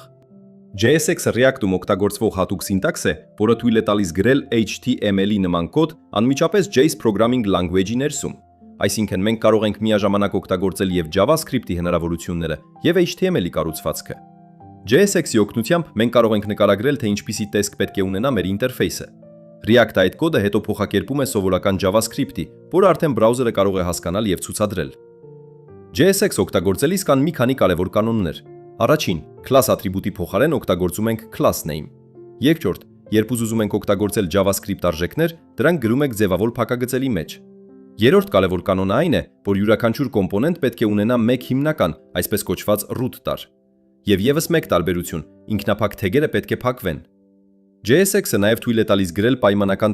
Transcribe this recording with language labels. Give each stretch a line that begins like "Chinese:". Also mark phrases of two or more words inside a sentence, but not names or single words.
Armenian: JSX-ը React-ում օգտագործվող հատուկ սինտաքս է, որը թույլ է տալիս գրել HTML-ի նման կոդ անմիջապես JS
English: Programming Language-
Armenian: ի ներսում։ Այսինքն մենք կարող ենք միաժամանակ օգտագործել եւ JavaScript-ի հնարավորությունները եւ HTML-ի կառուցվածքը։ JSX-ի օգնությամբ մենք կարող ենք նկարագրել, թե ինչպիսի տեսք պետք է ունենա մեր ինտերֆեյսը։ React-ը այդ կոդը հետո փոխակերպում է սովորական JavaScript-ի, որը արդեն բրաուզերը կարող է հասկանալ եւ ցուցադրել։ JSX օգտագործելիս կան մի քանի կարևոր կանոններ։ Առաջին, class ատրիբուտի փոխարեն օգտագործում ենք
English: class name։
Armenian: Երկրորդ, երբ ուզում ենք օգտագործել JavaScript արժեքներ, դրանք գրում ենք ձևավոր փակագծերի մեջ։ Երրորդ կարևոր կանոնը այն է, որ յուրաքանչյուր կոմպոնենտ պետք է ունենա մեկ հիմնական, այսպես կոչված root տար։ Եվ եւս մեկ տարբերություն, ինքնափակ թեգերը պետք է փակվեն։ JSX-ը նաև թույլ է տալիս գրել պայմանական